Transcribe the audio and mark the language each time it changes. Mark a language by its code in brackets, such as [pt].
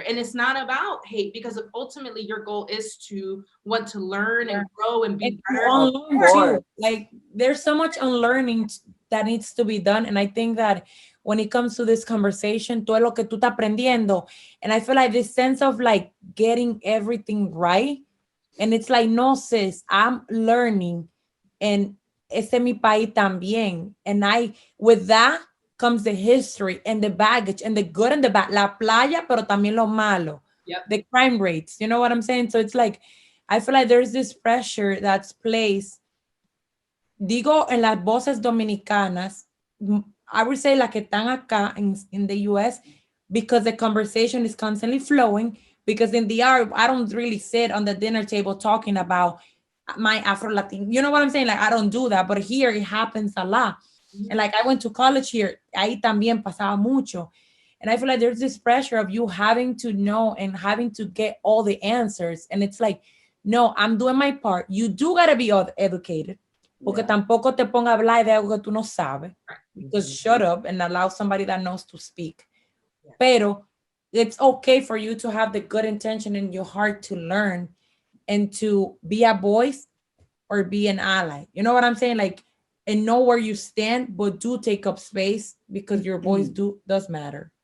[en] And it's not about hate, because ultimately your goal is to want to learn and grow and be better. Like there's so much unlearning that needs to be done. And I think that when it comes to this conversation, [es] todo lo que tú estás aprendiendo, [en] and I feel like this sense of like getting everything right. And it's like, no, sis, I'm learning. And [es] este mi país también. [en] And with that comes the history and the baggage and the good and the bad. [es] La playa, pero también lo malo. [en] Yep. The crime rates. You know what I'm saying? So it's like, I feel like there's this pressure that's placed, [es] digo, en las voces dominicanas, [en] I would say [es] las que están acá [en] in the US, because the conversation is constantly flowing, because in the art, I don't really sit on the dinner table talking about my Afro-Latin. You know what I'm saying? Like, I don't do that, but here it happens a lot. And like, I went to college here, [es] ahí también pasaba mucho. [en] And I feel like there's this pressure of you having to know and having to get all the answers. And it's like, no, I'm doing my part. You do got to be educated. [es] Porque tampoco te ponga a hablar de algo que tú no sabes. [en] Because shut up and allow somebody that knows to speak. [es] Pero [en] it's okay for you to have the good intention in your heart to learn and to be a voice or be an ally. You know what I'm saying? Like, and know where you stand, but do take up space, because your voice does matter.